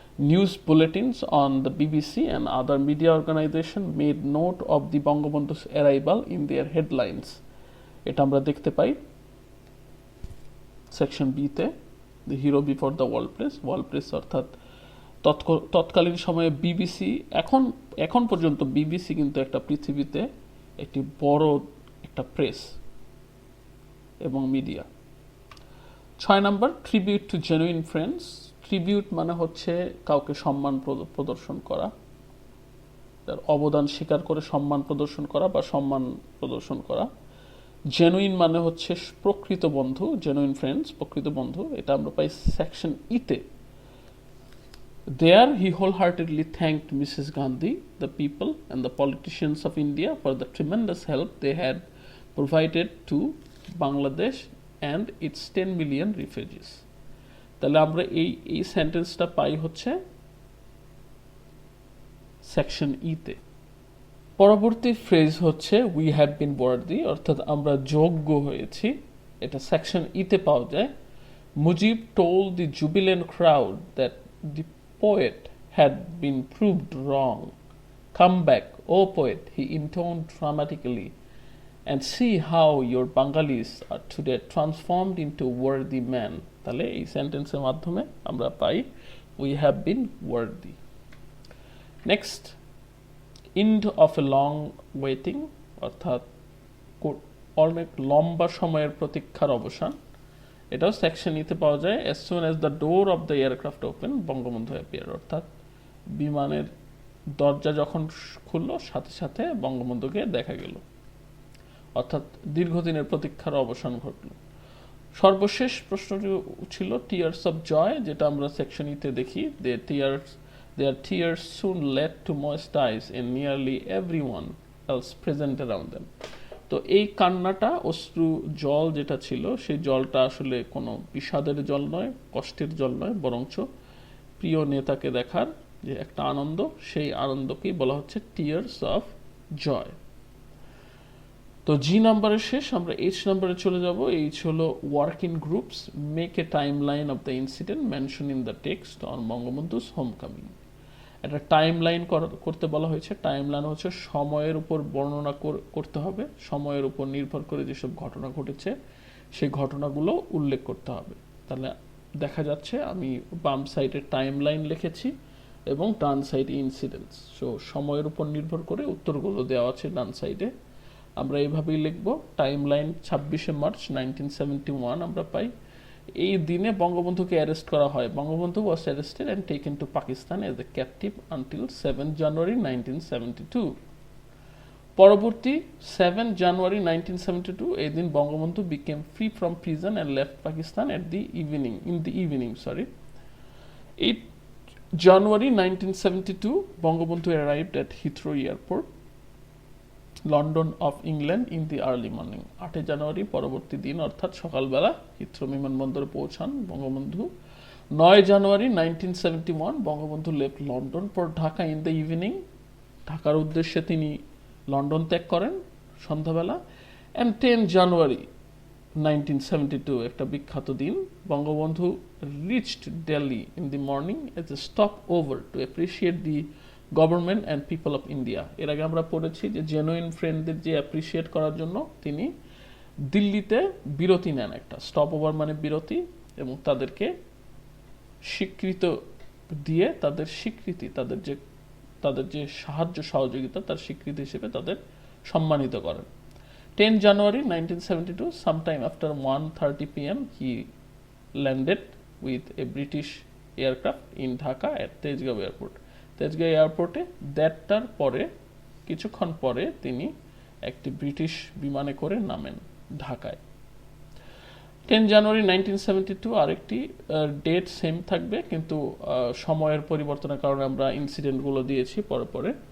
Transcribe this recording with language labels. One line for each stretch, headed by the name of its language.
English: News bulletins on the BBC and other media organization made note of the Bangabandhu's arrival in their headlines.
Bangla: এটা আমরা দেখতে পাই section বিতে।
English: The hero before the world press, world press
Bangla: অর্থাৎ তৎকালীন সময়ে BBC, এখন পর্যন্ত BBC কিন্তু একটা পৃথিবীতে একটি বড় একটা প্রেস এবং media. 6 number tribute to genuine friends. Tribute মানে হচ্ছে কাউকে সম্মান প্রদর্শন করা, তার অবদান স্বীকার করে সম্মান প্রদর্শন করা বা সম্মান প্রদর্শন করা। জেনুইন মানে হচ্ছে প্রকৃত বন্ধু, জেনুইন ফ্রেন্ডস, প্রকৃত বন্ধু, এটা আমরা পাই সেকশন ইতে।
English: There he wholeheartedly thanked Mrs. Gandhi, the people and the politicians of India for the tremendous help they had provided to Bangladesh and its 10 million refugees.
Bangla: তাহলে আমরা এই সেন্টেন্সটা পাই হচ্ছে সেকশন ইতে। পরবর্তী ফ্রেজ হচ্ছে
English: we have been worthy,
Bangla: অর্থাৎ আমরা যোগ্য হয়েছি, এটা সেকশন ইতে পাওয়া যায়।
English: Mujib told the jubilant crowd that the poet had been proved wrong. Come back, O poet, he intoned dramatically, and see how your Bengalis are today transformed into worthy men.
Bangla: তাহলে এই সেন্টেন্সের মাধ্যমে আমরা পাই
English: we have been worthy. Next, end of a long waiting,
Bangla: অর্থাৎ অনেক লম্বা সময়ের প্রতীক্ষার অবসান, এটাও সেকশন ইতে পাওয়া যায়।
English: as soon as the door of the aircraft open,
Bangla: Bangabandhu appeared, অর্থাৎ বিমানের দরজা যখন খুললো সাথে সাথে বঙ্গবন্ধুকে দেখা গেল, অর্থাৎ দীর্ঘদিনের প্রতীক্ষার অবসান ঘটল। সর্বশেষ প্রশ্নটি ছিল টিয়ার্স অফ জয়, যেটা আমরা সেকশন ইতে দেখি।
English: their tears soon led to moist eyes in nearly everyone else present around them.
Bangla: তো এই কান্নাটা, অশ্রু জল যেটা ছিল, সেই জলটা আসলে কোনো বিষাদের জল নয়, কষ্টের জল নয়, বরঞ্চ প্রিয় নেতাকে দেখার যে একটা আনন্দ, সেই আনন্দকেই বলা হচ্ছে টিয়ার্স অফ জয়। তো জি নাম্বারের শেষ, আমরা এইচ নাম্বারে চলে যাব। এইচ হলো
English: Work in groups, make a timeline of the incident mention in the text on Bangabandhu's homecoming.
Bangla: একটা টাইম লাইন করতে বলা হয়েছে। টাইম লাইন হচ্ছে সময়ের উপর বর্ণনা করতে হবে, সময়ের উপর নির্ভর করে যেসব ঘটনা ঘটেছে সেই ঘটনাগুলো উল্লেখ করতে হবে। তাহলে দেখা যাচ্ছে আমি বাম সাইডে টাইম লাইন লিখেছি এবং ডান সাইডে ইনসিডেন্টস। সো সময়ের উপর নির্ভর করে উত্তরগুলো দেওয়া আছে ডান সাইডে। আমরা এইভাবেই লিখব। টাইম লাইন 26শে মার্চ 1971 আমরা পাই। এই দিনে বঙ্গবন্ধুকে অ্যারেস্ট করা হয়।
English: Bangabandhu was arrested and taken to Pakistan as a captive until 7 January 1972.
Bangla: পরবর্তী 7 জানুয়ারি 1972 এই দিন
English: Bangabandhu became free from prison and left Pakistan in the evening. 8 January 1972 Bangabandhu arrived at Heathrow Airport, London of England in the early morning.
Bangla: 8 জানুয়ারি পরবর্তী দিন অর্থাৎ সকালবেলা Heathrow বিমানবন্দরে পৌঁছান বঙ্গবন্ধু। 9 জানুয়ারি 1971 Bangabandhu
English: left London for Dhaka in the evening,
Bangla: ঢাকার উদ্দেশ্যে তিনি লন্ডন ত্যাগ করেন সন্ধ্যাবেলা।
English: and 10 January 1972
Bangla: একটা বিখ্যাত দিন,
English: Bangabandhu reached Delhi in the morning as a stopover to appreciate the government and people of India.
Bangla: এর আগে আমরা পড়েছি যে জেনুইন ফ্রেন্ডদের যে অ্যাপ্রিসিয়েট করার জন্য তিনি দিল্লিতে বিরতি নেন, একটা স্টপ ওভার মানে বিরতি, এবং তাদেরকে স্বীকৃত দিয়ে তাদের স্বীকৃতি, তাদের যে সাহায্য সহযোগিতা তার স্বীকৃতি হিসেবে তাদের সম্মানিত করেন।
English: 10 January 1972, sometime after 1:30 p.m., he landed with a British aircraft in Dhaka at Tejgaon Airport.
Bangla: Tejgaon এয়ারপোর্টে দেড়টার পরে কিছুক্ষণ পরে তিনি একটি ব্রিটিশ বিমানে করে নামেন ঢাকায়। 10 জানুয়ারি 1972 আরেকটি ডেট সেম থাকবে, কিন্তু সময়ের পরিবর্তনের কারণে আমরা ইনসিডেন্টগুলো দিয়েছি পরে পরে।